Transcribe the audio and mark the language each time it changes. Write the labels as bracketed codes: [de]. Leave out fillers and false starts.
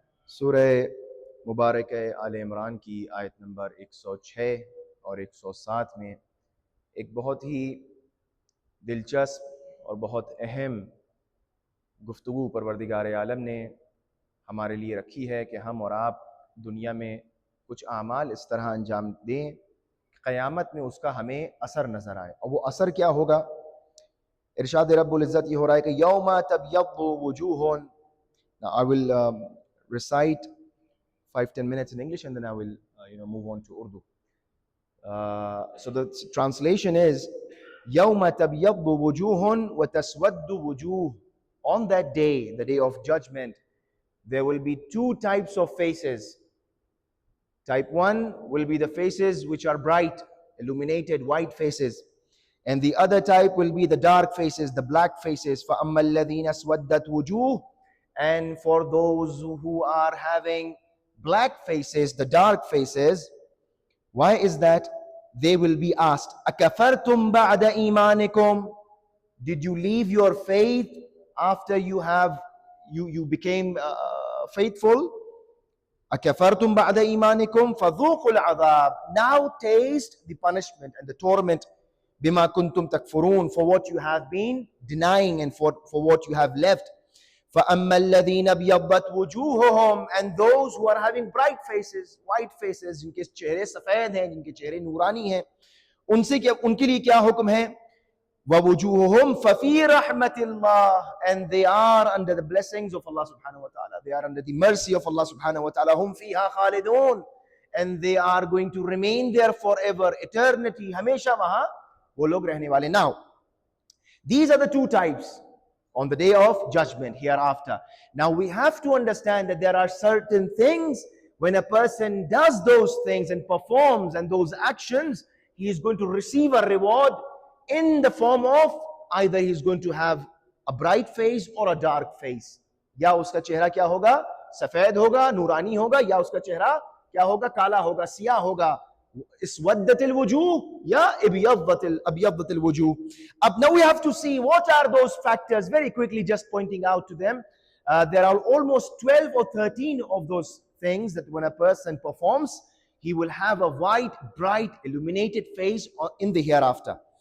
[ur] سورہ مبارک آل عمران کی آیت نمبر 106 اور 107 میں ایک بہت ہی دلچسپ اور بہت اہم گفتگو پروردگار عالم نے ہمارے لیے رکھی ہے کہ ہم اور آپ دنیا میں کچھ اعمال اس طرح انجام دیں کہ قیامت میں اس کا ہمیں اثر نظر آئے. اور وہ اثر کیا ہوگا؟ ارشاد رب العزت یہ ہو رہا ہے کہ [ar] یوم تبیض وجوہ. [en] Now I will recite 5-10 minutes in English and then I will move on to Urdu. So the translation is [ar] يوم تبيض وجوه وتسود وجوه. [en] On that day, the day of judgment, there will be two types of faces. Type 1 will be the faces which are bright, illuminated, white faces. And the other type will be the dark faces, the black faces. [ar] فَأَمَّا الَّذِينَ اسْوَدَّتْ وُجُوهُ. [en] And for those who are having black faces, the dark faces, why is that? They will be asked, [ar] أَكَفَرْتُمْ بَعْدَ إِيمَانِكُمْ. [en] Did you leave your faith after you became faithful? [ar] أَكَفَرْتُمْ بَعْدَ إِيمَانِكُمْ فَذُوقُوا الْعَذَابِ. [en] Now taste the punishment and the torment. [ar] بِمَا كُنْتُمْ تَكْفُرُونَ. [en] For what you have been denying and for what you have left. [ar] فَأَمَّا الَّذِينَ ابْيَضَّتْ وُجُوهُهُمْ. [en] And those who are having bright faces, white faces, [ur] جن کے چہرے سفید ہیں, جن کے چہرے نورانی ہیں, ان کے لیے کیا حکم ہے؟ [ar] وَوُجُوهُهُمْ فَفِي رَحْمَةِ اللَّهِ. [en] And they are under the blessings of Allah subhanahu wa ta'ala. They are under the mercy of Allah subhanahu wa ta'ala. [ar] هُمْ فِيهَا خَالِدُونَ. [en] And they are going to remain there forever, eternity. [ur] ہمیشہ وہاں وہ لوگ رہنے والے. [en] Now, these are the two types on the day of judgment hereafter. Now we have to understand that there are certain things, when a person does those things and performs and those actions, he is going to receive a reward in the form of either he is going to have a bright face or a dark face. [ur] یا اس کا چہرہ کیا ہوگا؟ سفید ہوگا, نورانی ہوگا, یا اس کا چہرہ کیا ہوگا؟ کالا ہوگا, سیاہ ہوگا. [ar] اسودت الوجوہ یا ابیضت الوجوہ. [en] Now we have to see what are those factors, very quickly just pointing out to them. There are almost 12 or 13 of those things that when a person performs, he will have a white, bright, illuminated face in the hereafter.